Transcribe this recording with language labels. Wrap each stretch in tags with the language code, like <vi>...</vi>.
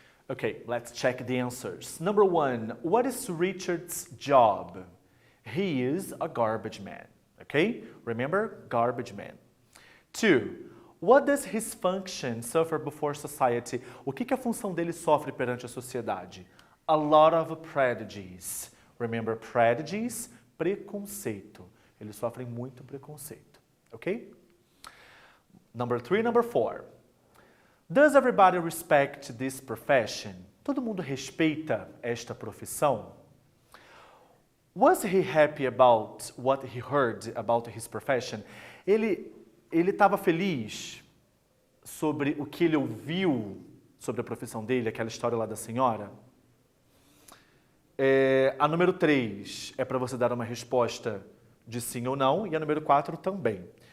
<en>Okay, let's check the answers. Number 1, what is Richard's job? He is a garbage man. Okay, remember, garbage man. 2, What does his function suffer before society?</en> <pt>O que a função dele sofre perante a sociedade?</pt> <en>A lot of prejudice. Remember, prejudice,</en> <pt>preconceito. Eles sofrem muito preconceito, ok?</pt> <en>Number 3, number 4. Does everybody respect this profession?</en> <pt>Todo mundo respeita esta profissão?</pt> <en>Was he happy about what he heard about his profession?</en> <pt>Ele estava feliz sobre o que ele ouviu sobre a profissão dele, aquela história lá da senhora? A número 3 é para você dar uma resposta de sim ou não, e a número 4 também.</pt>